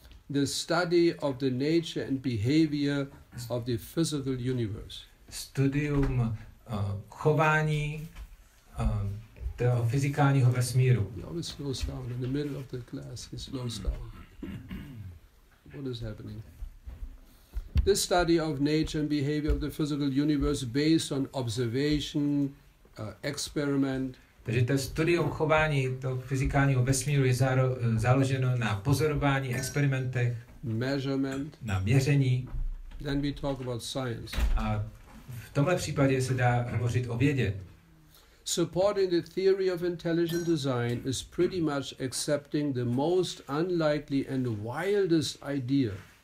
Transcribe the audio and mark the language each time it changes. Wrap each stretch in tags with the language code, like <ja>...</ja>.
<en>the study of the nature and behavior of the physical universe.</en> <cs>Studium chování toho fyzikálního vesmíru.</cs> <en>He always slows down in the middle of the class. He slows down. What is happening? This study of nature and behavior of the physical universe based on observation, experiment.</en> <cs>Takže to studium chování toho fyzikálního vesmíru je založeno na pozorování, experimentech,</cs> <en>measurement,</en> <cs>na měření.</cs> <en>Then we talk about science.</en> <cs>A v tomhle případě se dá hovořit o vědě.</cs> <en>Supporting the theory of intelligent design is pretty much accepting the most unlikely and wildest idea.</en>